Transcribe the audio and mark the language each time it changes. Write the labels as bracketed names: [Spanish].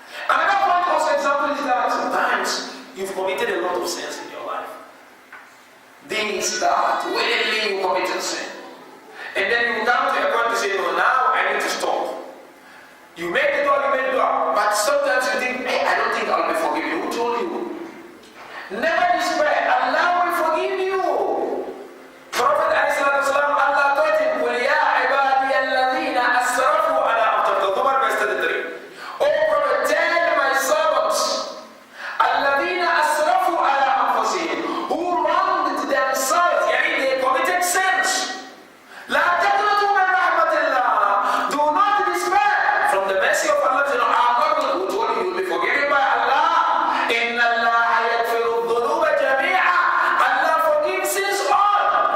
[English] Another point also example is that sometimes you've committed a lot of sins in your life. Things that willingly you committed sin. And then you come to a point to say, no, now I need to stop. You made the door, but sometimes you think, hey, I don't think I'll be forgiven. Who told you? Never despair. Allah will forgive you. [Arabic] Prophet ﷺ, [English] Allah taught him, [Arabic] قُلْ يَا عِبَادِيَ الَّذِينَ أَسْرَفُوا عَلَىٰ أَنفُسِهِمْ [English] verse 33. Oh Prophet, tell my servants, [Arabic] الَّذِينَ أَسْرَفُوا عَلَىٰ أَنفُسِهِمْ, [English] who wronged themselves, they committed sins. [Arabic] لَا تَقْنَطُوا مِنْ رَحْمَةِ اللَّهِ, [English] do not despair from the mercy of Allah. Who told you will be forgiven by Allah? [Arabic] إِنَّ اللَّهَ يَغْفِرُ الذُّنُوبَ جَمِيعًا, [English] Allah forgives sins all.